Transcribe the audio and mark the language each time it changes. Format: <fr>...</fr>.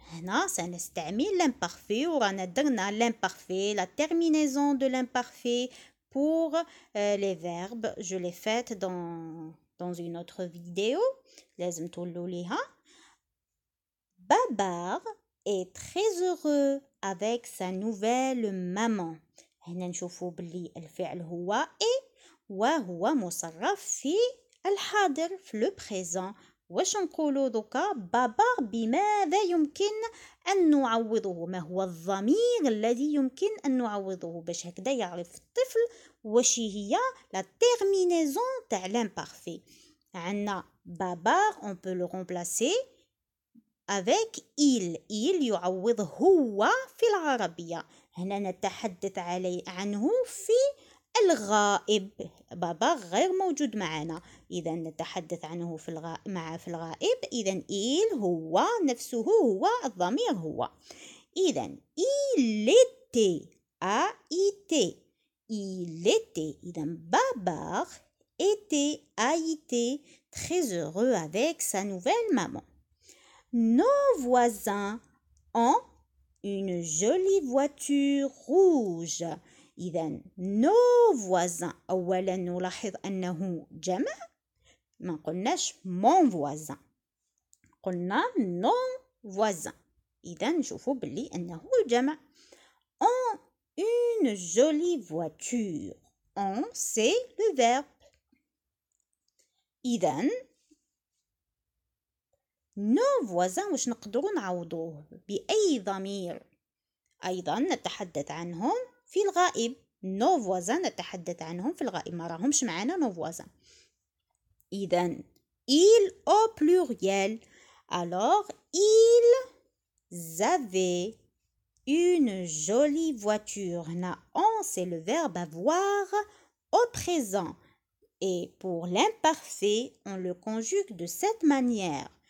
<ar>هنا سنستعمل l'imparfait ورانا درنا l'imparfait,</ar> <fr>la terminaison de l'imparfait pour les verbes. Je l'ai faite dans une autre vidéo.</fr> <ar>لازم تولوا ليها.</ar> <fr>Babar est très heureux avec sa nouvelle maman.</fr> <ar>هنا نشوفوا باللي الفعل هو et وهو مصرف في الحاضر في le présent. واش نقولوا دوكا؟ بابار بماذا يمكن أن نعوضه؟ ما هو الضمير الذي يمكن أن نعوضه باش هكذا يعرف الطفل واش هي لا تيرمينيزون تاع l'imparfait. عندنا</ar> <fr>بابار on peut le remplacer avec il.</fr> <ar>il يعوض هو في العربية. هنا نتحدث عنه في الغائب. بابا غير موجود معنا. إذا نتحدث عنه في الغائب. إذا il هو نفسه هو الضمير هو.</ar> <fr>إذا il était a-i-t. il était. إذا Babar a été très heureux avec sa nouvelle maman. Nos voisins ont une jolie voiture rouge. إذا nos voisins.</fr> <ar>أولا نلاحظ أنه جمع. ما قلناش</ar> <fr>mon voisin.</fr> <ar>قلنا</ar> <fr>nos voisins.</fr> <ar>إذا نشوفوا باللي أنه جمع.</ar> <fr>ont une jolie voiture. ont c'est le verbe.</fr> <ar>إذا nos voisins واش نقدروا نعوضوه بأي ضمير؟ أيضا نتحدث عنهم في الغائب. nos voisins نتحدث عنهم في الغائب. ما راهمش معنا nos voisins.</ar> <fr>إذا ils au pluriel. Alors ils avaient une jolie voiture. هنا on c'est le verbe avoir au présent. Et pour l'imparfait, on le conjugue de cette manière.</fr>